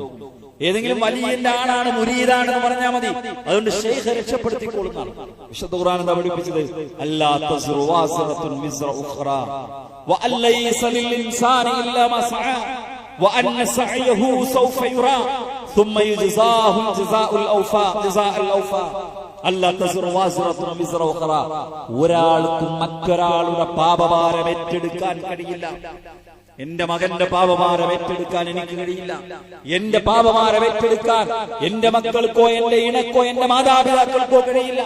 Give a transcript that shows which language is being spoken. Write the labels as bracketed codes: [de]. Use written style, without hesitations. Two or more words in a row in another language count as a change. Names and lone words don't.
[ml] ഏതെങ്കിലും വലിയന്റെ ആളാണ്, മുരീദാണെന്ന് പറഞ്ഞാൽ മതി, അതുകൊണ്ട് ശൈഖ് രക്ഷപ്പെടുത്തിക്കൊള്ളുന്നതാണ്. വിശുദ്ധ ഖുർആൻ എന്താ പഠിപ്പിച്ചത്? [ar] ألا تزر وازرة وزر أخرى وأن ليس للإنسان إلا ما سعى وأن سعيه سوف يرى ثم يجزاه الجزاء الأوفى جزاء الأوفى ألا تزر وازرة وزر أخرى. [ml] ഒരാൾക്കും മറ്റൊരാളുടെ പാപഭാരം ഏറ്റെടുക്കാൻ കഴിയില്ല. എന്റെ മകന്റെ പാപഭാരം ഏറ്റെടുക്കാൻ എനിക്ക് കഴിയില്ല. എന്റെ പാപഭാരം ഏറ്റെടുക്കാൻ എന്റെ മക്കൾക്കോ എന്റെ ഇണക്കോ എന്റെ മാതാപിതാക്കൾക്കോ കഴിയില്ല.